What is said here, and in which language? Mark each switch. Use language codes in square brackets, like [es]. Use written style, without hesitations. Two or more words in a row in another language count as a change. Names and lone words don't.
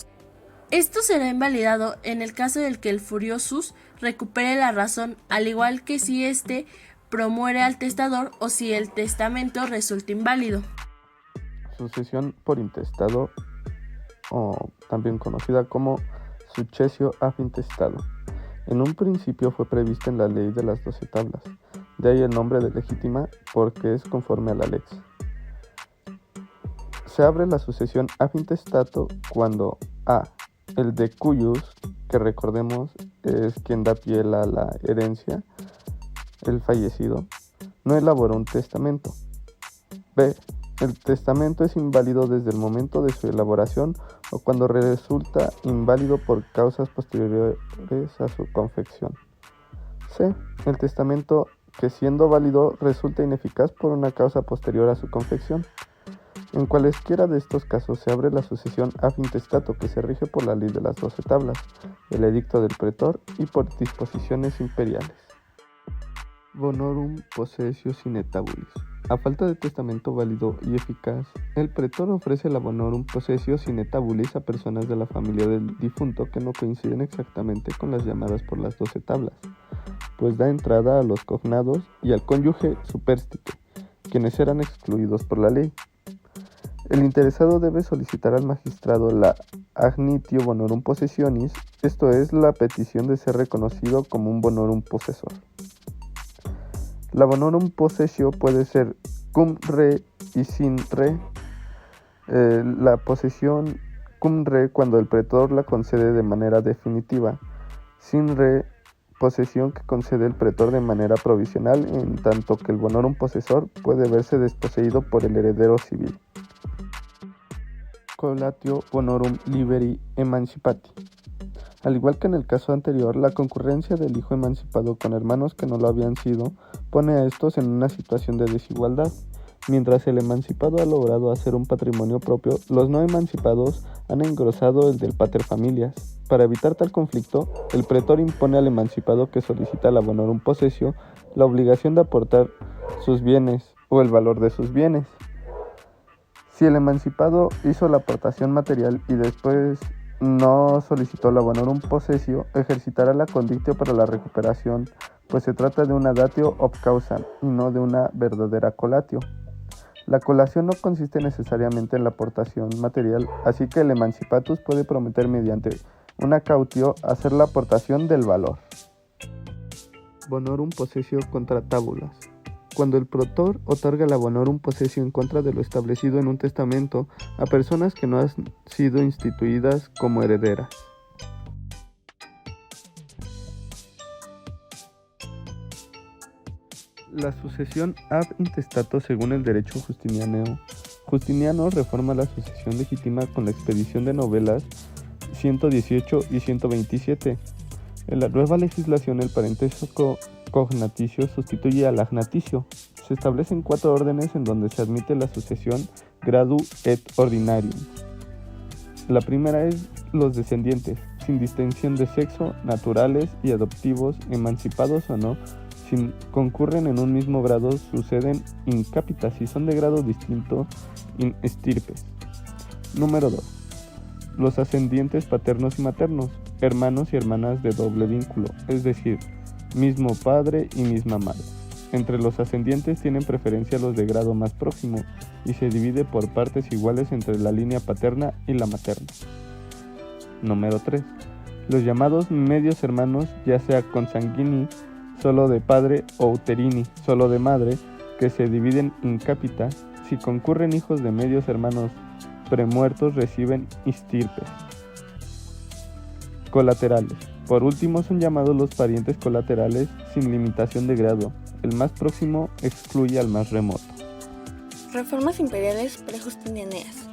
[es] Esto será invalidado en el caso del que el furiosus recupere la razón, al igual que si éste promuere al testador o si el testamento resulta inválido. Sucesión por intestado, o también conocida como [la] successio ab intestado. [es] En un principio fue prevista en la ley de las 12 tablas, de ahí el nombre de legítima porque es conforme a la lex. Se abre la sucesión [la] ab intestato [es] cuando a. el [la] de cuyus, [es] que recordemos es quien da pie a la herencia, el fallecido, no elaboró un testamento. B. El testamento es inválido desde el momento de su elaboración o cuando resulta inválido por causas posteriores a su confección. C. El testamento que siendo válido resulta ineficaz por una causa posterior a su confección. En cualesquiera de estos casos se abre la sucesión [la] ab intestato, [es] que se rige por la ley de las 12 tablas, el edicto del pretor y por disposiciones imperiales. [la] Bonorum possessio sine tabulis. [es] A falta de testamento válido y eficaz, el pretor ofrece la [la] bonorum possessio sine tabulis [es] a personas de la familia del difunto que no coinciden exactamente con las llamadas por las 12 tablas, pues da entrada a los cognados y al cónyuge superstite, quienes eran excluidos por la ley. El interesado debe solicitar al magistrado la [la] agnitio bonorum possessionis, [es] esto es, la petición de ser reconocido como un [la] bonorum possessor. [es] La [la] bonorum possessio [es] puede ser [la] cum re [es] y [la] sin re. [es] La posesión [la] cum re [es] cuando el pretor la concede de manera definitiva, [la] sin re [es] posesión que concede el pretor de manera provisional, en tanto que el [la] bonorum possessor [es] puede verse desposeído por el heredero civil. [la] Colatio bonorum liberi emancipati. [es] Al igual que en el caso anterior, la concurrencia del hijo emancipado con hermanos que no lo habían sido pone a estos en una situación de desigualdad. Mientras el emancipado ha logrado hacer un patrimonio propio, los no emancipados han engrosado el del paterfamilias. Para evitar tal conflicto, el pretor impone al emancipado que solicita la [la] bonorum possessio [es] la obligación de aportar sus bienes o el valor de sus bienes. Si el emancipado hizo la aportación material y después no solicitó la [la] bonorum possessio, [es] ejercitará la condictio para la recuperación, pues se trata de una [la] datio ob causam [es] y no de una verdadera colatio. La colación no consiste necesariamente en la aportación material, así que el emancipatus puede prometer mediante una cautio hacer la aportación del valor. [la] Bonorum possessio contra tabulas. [es] Cuando el pretor otorga la bonorum possessio en contra de lo establecido en un testamento a personas que no han sido instituidas como herederas. La sucesión [la] ab intestato [es] según el derecho justinianeo. Justiniano reforma la sucesión legítima con la expedición de novelas 118 y 127. En la nueva legislación el parentesco cognaticio sustituye al agnaticio. Se establecen 4 órdenes en donde se admite la sucesión [la] gradu et ordinarium. [es] La primera es los descendientes, sin distinción de sexo, naturales y adoptivos, emancipados o no, si concurren en un mismo grado, suceden [la] in capita, [es] si son de grado distinto, [la] in stirpes. [es] Número 2. Los ascendientes paternos y maternos, hermanos y hermanas de doble vínculo, es decir, mismo padre y misma madre. Entre los ascendientes tienen preferencia los de grado más próximo y se divide por partes iguales entre la línea paterna y la materna. Número 3. Los llamados medios hermanos, ya sea consanguini, solo de padre, o uterini, solo de madre, que se dividen [la] in capita, [es] si concurren hijos de medios hermanos premuertos reciben estirpes. Colaterales. Por último son llamados los parientes colaterales sin limitación de grado. El más próximo excluye al más remoto. Reformas imperiales prejustinianeas.